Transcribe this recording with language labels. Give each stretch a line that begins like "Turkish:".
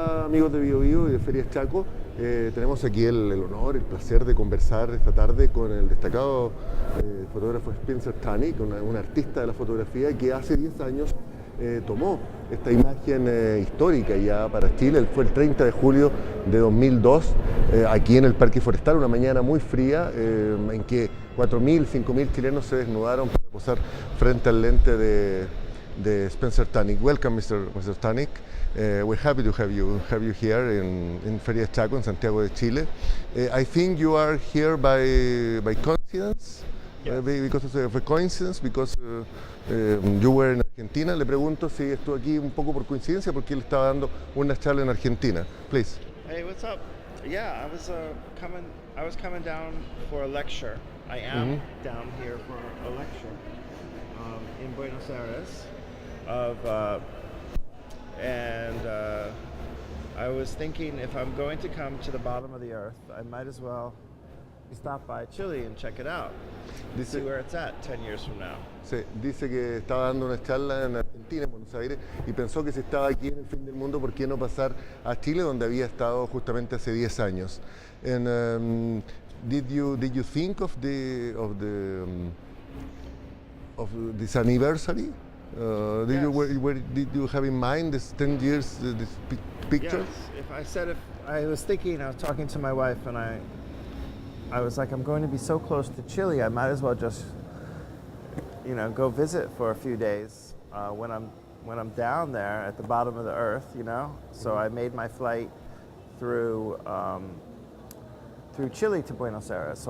Spanish: amigos de Bio Bio y de Feria Ch.Aco. Tenemos aquí el honor, el placer de conversar esta tarde con el destacado fotógrafo Spencer Tunick, un artista de la fotografía que hace 10 años tomó esta imagen histórica ya para Chile. Fue el 30 de julio de 2002, aquí en el Parque Forestal, una mañana muy fría, en que 4.000, 5.000 chilenos se desnudaron para posar frente al lente de Spencer Tunick.
English: Welcome, Mr. Tunick. We're happy to have you here in Feria Ch.Aco in Santiago de Chile. I think you are here by coincidence, yes. Because of a coincidence, because you were in Argentina.
Spanish: Le pregunto si estuvo aquí un poco por coincidencia porque él estaba dando una charla en Argentina.
English: Please. Hey, what's up? Yeah, I was coming down for a lecture. I am down here for a lecture in Buenos Aires I was thinking if I'm going to come to the bottom of the earth, I might as well stop by Chile and check it out. See where it's at 10 years from now.
Spanish: Sí, dice que estaba dando una charla en Argentina, en Buenos Aires, y pensó que si estaba aquí en el fin del mundo, ¿por qué no pasar a Chile, donde había estado justamente hace 10 años?
English: And did you think of this anniversary? Yes. Did you have in mind this 10 years, this picture? Yes. If I was talking to my wife, and I was like, I'm going to be so close to Chile, I might as well just, go visit for a few days when I'm down there at the bottom of the earth, So I made my flight through Chile to Buenos Aires.